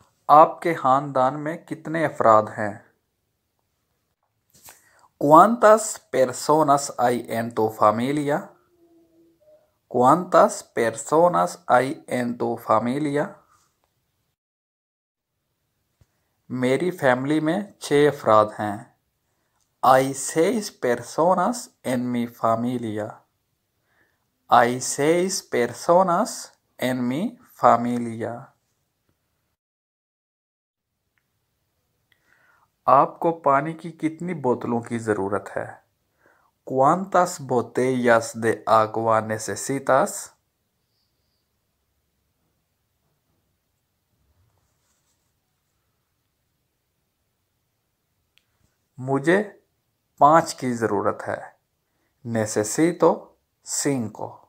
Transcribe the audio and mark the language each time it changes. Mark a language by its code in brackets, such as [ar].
[hi] आपके खानदान में कितने अफराद हैं? [es] ¿Cuántas personas hay en tu familia? ¿Cuántas personas hay en tu familia? [hi] मेरी फैमिली में 6 अफराद हैं। [es] Hay 6 personas en mi familia. Hay 6 personas en mi familia. [hi] आपको पानी की कितनी बोतलों की ज़रूरत है? [es] ¿Cuántas botellas de agua necesitas? [hi] मुझे 5 की ज़रूरत है। [es] Necesito 5.